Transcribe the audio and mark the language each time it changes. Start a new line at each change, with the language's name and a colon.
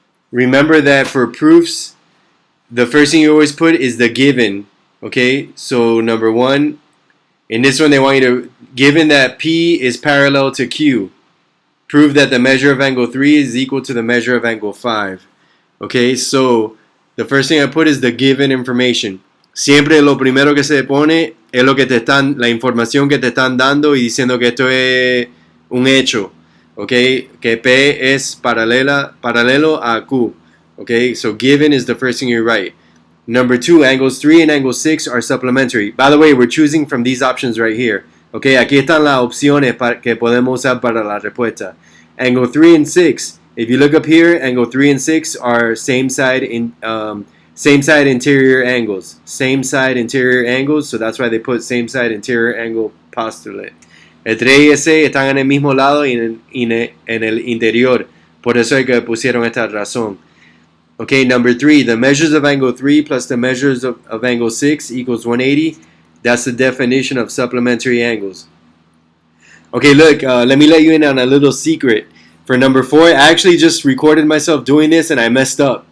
English: Remember that for proofs, the first thing you always put is the given. Okay, so number 1, in this one they want you to, given that P is parallel to Q, prove that the measure of angle 3 is equal to the measure of angle 5. Okay, so the first thing I put is the given information.
Spanish: Siempre lo primero que se pone es lo que te están, la información que te están dando y diciendo que esto es un hecho. Okay, que P es paralelo a Q.
English: Okay, so given is the first thing you write. Number 2, angles 3 and angle 6 are supplementary. By the way, we're choosing from these options right here.
Spanish: Okay, aquí están las opciones que podemos usar para la respuesta.
English: Angle 3 and 6. If you look up here, angle 3 and 6 are same side interior angles. Same side interior angles, so that's why they put same side interior angle postulate.
Spanish: El 3 y el 6 están en el mismo lado y en el interior. Por eso es que pusieron esta razón.
English: Okay, number 3, the measures of angle 3 plus the measures of angle 6 equals 180. That's the definition of supplementary angles. Okay, look, let me let you in on a little secret. For number 4, I actually just recorded myself doing this and I messed up.